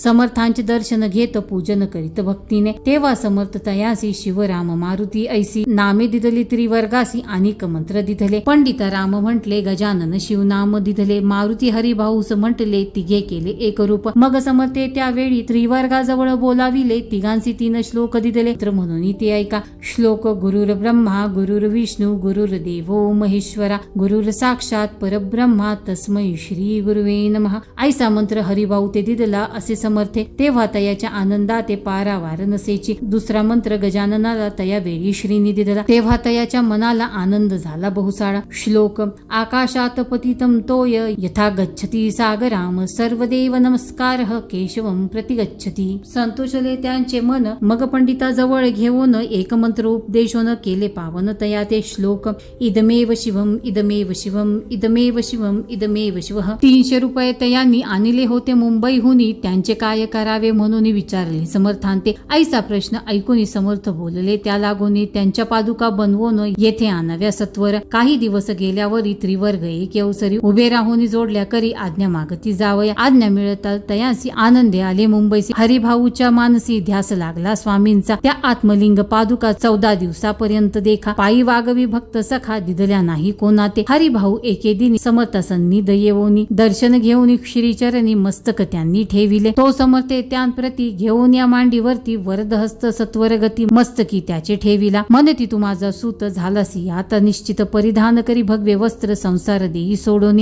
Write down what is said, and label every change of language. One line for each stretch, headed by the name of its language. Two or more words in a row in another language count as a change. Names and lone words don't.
Marathi: समर्थांचे दर्शन घेत पूजन करीत भक्तीने. तेव्हा समर्थ तयासी शिवराम मारुती ऐसी नामे दिधली. त्रिवर्गासी अनेक मंत्र दिधले. पंडित राम म्हटले गजानन शिवनाम दिधले. मारुती हरिभाऊस म्हटले तिघे केले एक रूप. मग समर्थे त्यावेळी त्रिवर्गाजवळ बोलाविले. तिघांसी 3 श्लोक दिधले. तर म्हणून ते ऐका.
Sanskrit: श्लोक गुरुर ब्रह्मा गुरुर विष्णू गुरुर देवो महेश्वरा गुरुर साक्षात परब्रह्मा तस्मै श्री गुरुवे नमः.
Marathi: ऐसा मंत्र हरिभाऊ ते दिदला असे समर्थे. तेव्हा तयाच्या आनंदा ते पारावार नसेची. दुसरा मंत्र गजाननाला तया वेळी श्रीनी दिदला. तेव्हा तयाच्या मनाला आनंद झाला बहुसाळा.
Sanskrit: श्लोक आकाशात पतितं तोय यथा गच्छती सागराम सर्वदेव नमस्कार केशवम प्रतिगच्छती.
Marathi: संतोषले त्यांचे मन. मग पंडिताजवळ घेऊन एक मंत्र उपदेशोन केले पावन तया ते श्लोक.
Sanskrit: इदमेव शिवम इदमेव शिवम इदमेव शिवम इदमेव शिवः.
Marathi: 300 रुपये तयांनी आणले होते मुंबईहुनी. त्यांचे काय करावे म्हणून विचारले समर्थांते. ऐसा प्रश्न ऐकून समर्थ बोलले. त्या लागून त्यांच्या पादुका बनवून येथे आणाव्या सत्वर. काही दिवस गेल्यावरी त्रिवर्ग एक अवसरी उभे राहून जोडल्या करी आज्ञा मागती जावया. आज्ञा मिळता तयांसी आनंदे आले मुंबईसी. हरिभाऊच्या मानसी ध्यास लागला स्वामींचा. त्या आत्मलिंग पादुका 14 दिवसापर्यंत देखा. पायी वागवी भक्त सखा दिधल्या नाही कोणाते. हरिभाऊ एके दिनी समर्थ सन्निध येऊनी दर्शन घेऊन श्रीचरणी मस्तक त्यांनी ठेविले. तो समर्थे त्यांप्रती घेऊन या मांडीवरती वरदहस्त सत्वर गती मस्तकी त्याचे ठेविला. म्हणती तू माझा सूत झालासी आता निश्चित. परिधान करी भगवे वस्त्र संसार देई सोडोनी.